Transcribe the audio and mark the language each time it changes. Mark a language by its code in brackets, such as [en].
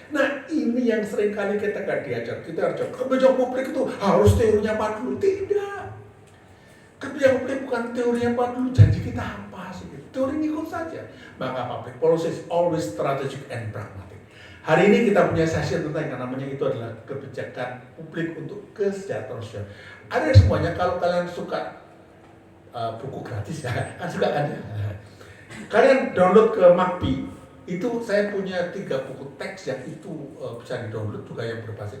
[id] Nah ini yang sering kali kita gak diajar. Kita harus kebijakan publik itu harus teorinya apa dulu. Tidak. Kebijakan publik bukan teorinya apa dulu. Janji kita apa sih? Teori ngikut saja. Maka [en] public policy is always strategic and pragmatic. [id] Hari ini kita punya sesi tentang yang namanya itu adalah kebijakan publik untuk kesejahteraan sosial. Ada semuanya. Kalau kalian suka buku gratis ya, kan suka kan ya. Kalian download ke Makbi, Itu saya punya 3 buku teks yang itu bisa di-download juga yang berbahasa.